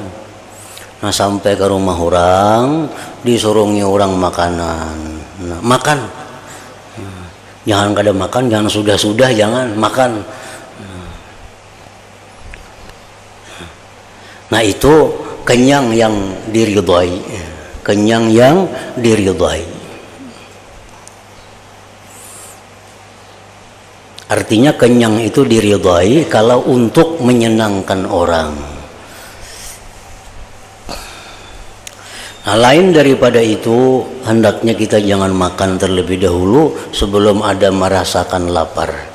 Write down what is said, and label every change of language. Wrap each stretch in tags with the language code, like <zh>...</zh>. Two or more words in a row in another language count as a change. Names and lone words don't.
<bjn>Nah, sampai ke rumah orang, disuruhnya orang makanan. Nah, makan. Jangan kada makan, jangan sudah-sudah, jangan makan. Nah itu kenyang yang diridhai, kenyang yang diridhai. Artinya kenyang itu diridhai kalau untuk menyenangkan orang. Nah, lain daripada itu, hendaknya kita jangan makan terlebih dahulu sebelum ada merasakan lapar.</bjn>